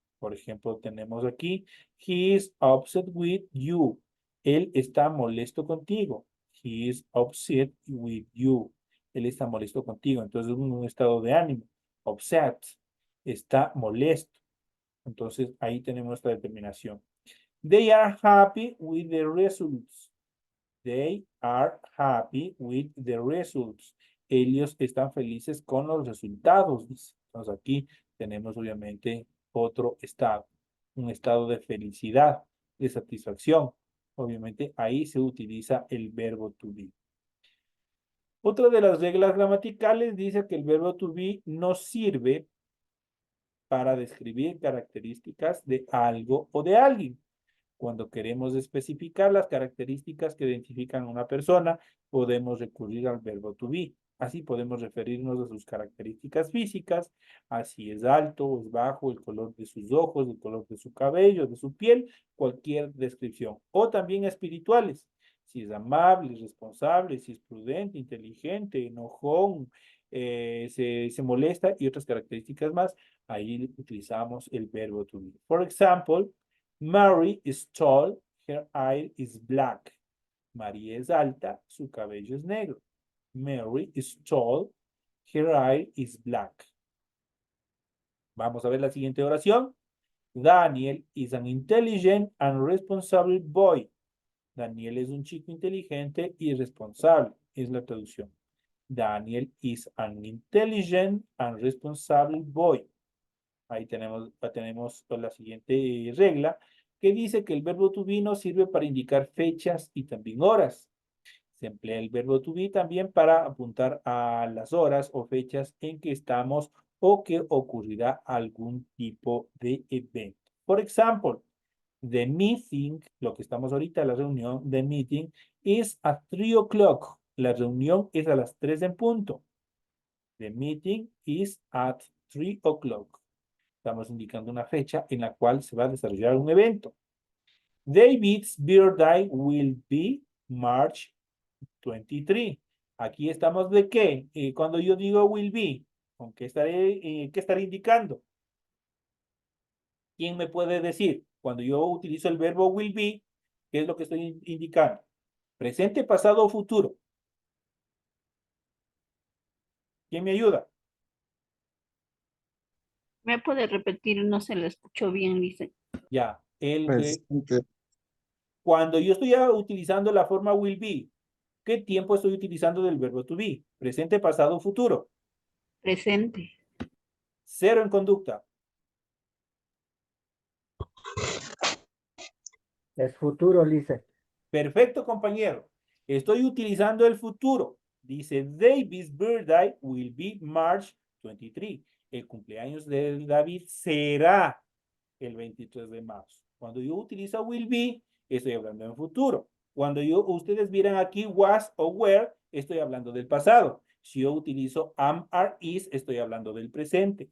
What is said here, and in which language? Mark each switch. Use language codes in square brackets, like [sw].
[es] Por ejemplo, tenemos aquí, [en] he is upset with you. [es] Él está molesto contigo. [en] He is upset with you. [es] Él está molesto contigo. Entonces, es un estado de ánimo. Upset. Está molesto. Entonces, ahí tenemos esta determinación. [en] They are happy with the results. They are happy with the results. [es] Ellos están felices con los resultados. Entonces, aquí tenemos obviamente otro estado. Un estado de felicidad, de satisfacción. Obviamente, ahí se utiliza el verbo to be. Otra de las reglas gramaticales dice que el verbo to be no sirve para describir características de algo o de alguien. Cuando queremos especificar las características que identifican a una persona, podemos recurrir al verbo to be. Así podemos referirnos a sus características físicas, así es alto o es bajo, el color de sus ojos, el color de su cabello, de su piel, cualquier descripción. O también espirituales, si es amable, responsable, si es prudente, inteligente, enojón, se molesta y otras características más. Ahí utilizamos el verbo to be. [en] For example, Mary is tall, her hair is black. [es] María es alta, su cabello es negro. [en] Mary is tall, her hair is black. [es] Vamos a ver la siguiente oración. [en] Daniel is an intelligent and responsible boy. [es] Daniel es un chico inteligente y responsable, es la traducción. [en] Daniel is an intelligent and responsible boy. [es] Ahí tenemos la siguiente regla que dice que el verbo to be nos sirve para indicar fechas y también horas. Se emplea el verbo to be también para apuntar a las horas o fechas en que estamos o que ocurrirá algún tipo de evento. Por ejemplo, the meeting, lo que estamos ahorita, la reunión, [en] the meeting is at 3 o'clock. [es] La reunión es a las 3 en punto. [en] The meeting is at 3 o'clock. [es] Estamos indicando una fecha en la cual se va a desarrollar un evento. [en] David's birthday will be March 23. [es] Aquí estamos de qué? Cuando yo digo will be, ¿con qué estaré indicando? ¿Quién me puede decir? Cuando yo utilizo el verbo will be, ¿qué es lo que estoy indicando? Presente, pasado o futuro. ¿Quién me ayuda? ¿Me puede repetir? No se lo escuchó bien, dice. Ya. Presente. Cuando yo estoy utilizando la forma will be, ¿qué tiempo estoy utilizando del verbo to be? Presente, pasado o futuro. Presente. Cero en conducta. Es futuro, Lice. Perfecto, compañero. Estoy utilizando el futuro. [en] Dice, David's birthday will be March 23. [es] El cumpleaños de David será el 23 de marzo. Cuando yo utilizo will be, estoy hablando en futuro. Cuando ustedes vieran aquí was o were, estoy hablando del pasado. Si yo utilizo am, are, is, estoy hablando del presente.